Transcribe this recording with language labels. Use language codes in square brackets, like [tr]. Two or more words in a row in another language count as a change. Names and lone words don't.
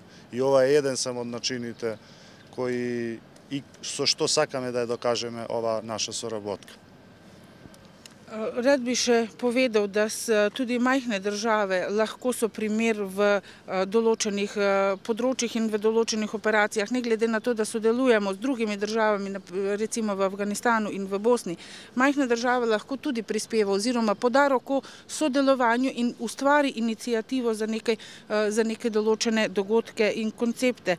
[mk] И ова е еден само од начините кои и со што сакаме да ја докажеме ова наша соработка. [sl] Rad bi še povedal, da tudi majhne države lahko so primer v določenih področjih in v določenih operacijah, ne glede na to, da sodelujemo z drugimi državami, recimo v Afganistanu in v Bosni. Majhna država lahko tudi prispeva oziroma poda roko sodelovanju in ustvari inicijativo za neke določene dogodke in koncepte.